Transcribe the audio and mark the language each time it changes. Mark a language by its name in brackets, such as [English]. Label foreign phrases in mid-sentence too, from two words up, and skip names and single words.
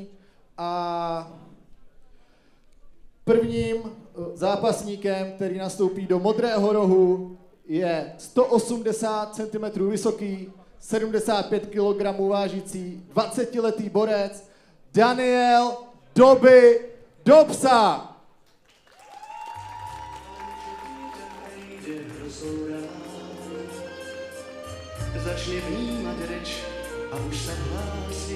[Czech] A prvním zápasníkem, který nastoupí do modrého rohu, je 180 cm vysoký, 75 kg vážící, 20letý borec Daniel Doby Dobsa. [Slovak] Začne vnímať reč a už sa hlási.